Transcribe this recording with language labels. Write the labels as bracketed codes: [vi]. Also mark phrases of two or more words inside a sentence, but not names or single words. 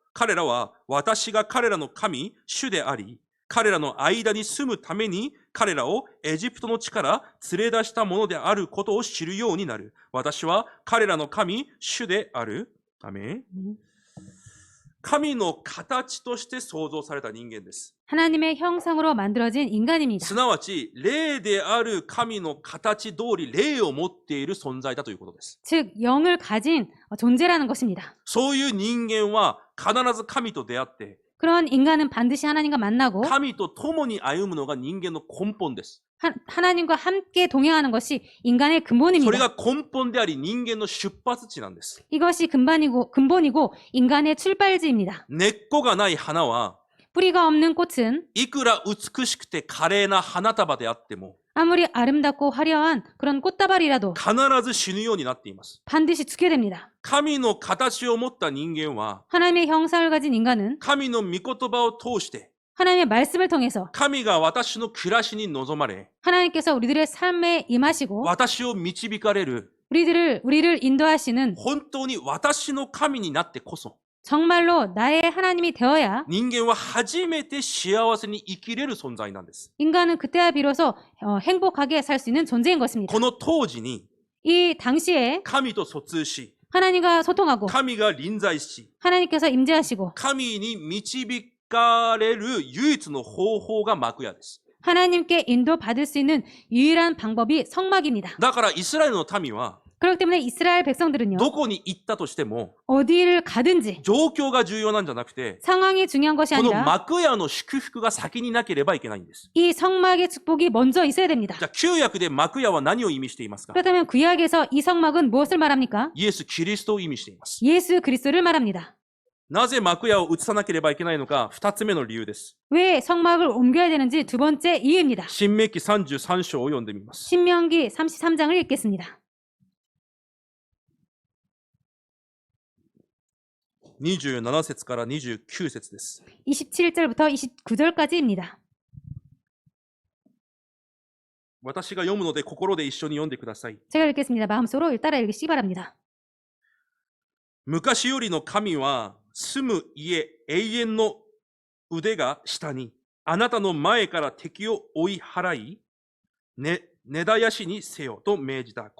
[ja] 彼らは私が彼らの神、主であり、彼らの間に住むために彼らをエジプトの地から連れ出したものであることを知るようになる。私は彼らの神、主である。アメン。神の形として創造された人間です。 [ko] 하나님의 형상으로 만들어진 인간입니다. [ja] すなわち、霊である神の形通り霊を持っている存在だということです。 [ko] 즉 영을 가진 존재라는 것입니다. [ja] そういう人間は必ず神と出会って、 [ko] 그런 인간은 반드시 하나님과 만나고 [ja] 神と共に歩むのが人間の根本です。 [ko] 하나님과 함께 동행하는 것이 인간의 [ja] それ [ko] 근본입니다. [ja] が根本であり人間の出発地なんです。 [ko] 이것이 근본이고 인간의 출발지입니다. [ja] 根っこがない花は、 [ko] 뿌리가 없는 꽃은 [ja] いくら美しくて華麗な花束であっても、 [ko] 아무리 아름답고 화려한 그런 꽃다발이라도 [ja] 必ず死ぬようになっています。 [ko] 반드시 죽게 됩니다. [ja] 神の形を持った人間は、 [ko] 하나님의 형상을 가진 인간은 [ja] 神の御言葉を通して、 [ko] 하나님의 말씀을 통해서 [ja] 神が私の暮らしに望まれ、 [ko] 하나님께서 우리들의 삶에 임하시고 [ja] 私を導かれる、 [ko] 우리를 인도하시는 [ja] 本当に私の神になってこそ、 [ko] 정말로 나의 하나님이 되어야 [ja] 人間は初めて幸せに生きれる存在なんです。 [ko] 인간은 그때야 비로소 행복하게 살 수 있는 존재인 것입니다. [ja] この当時に [ko] 이 당시에 [ja] 神と疎通し、 [ko] 하나님과 소통하고 [ja] 神が臨在し、 [ko] 하나님께서 임재하시고 [ja] 神に導かれる唯一の方法が幕屋です。 [ko] 하나님께 인도받을 수 있는 유일한 방법이 성막입니다. [ja] だからイスラエルの民は [ko] 그렇기 때문에 이스라엘 백성들은요. [ja] どこに行ったとしても [ko] 어디를 가든지 [ja] 状況が重要なんじゃなくて、 [ko] 상황이 중요한 것이 [ja] この [ko] 아니라 [ja] 幕屋の祝福が先になければいけないんです。 [ko] 이 성막의 축복이 먼저 있어야 됩니다. [ja] じゃあ旧約で幕屋は何を意味していますか？ [ko] 그렇다면 구약에서 이 성막은 무엇을 말합니까? [ja] イエス・キリストを意味しています。 [ko] 예수 그리스도를 말합니다. [ja] なぜ幕屋を移さなければいけないのか、二つ目の理由です。 [ko] 왜 성막을 옮겨야 되는지 두 번째 이유입니다. [ja] 新明記33章を読んでみます。 [ko] 신명기 33장을 읽겠습니다. [ja] 27 節から29節です。 [ko] 27절부터 29절까지입니다. [ja] 私が読むので心で一緒に読んでください。 [ko] 제가 읽겠습니다. 마음속으로 따라 읽으시기 바랍니다. [ja] 昔よりの神は住む家永遠の腕が下にあなたの前から敵を追い払い、根絶やしにせよと命じた。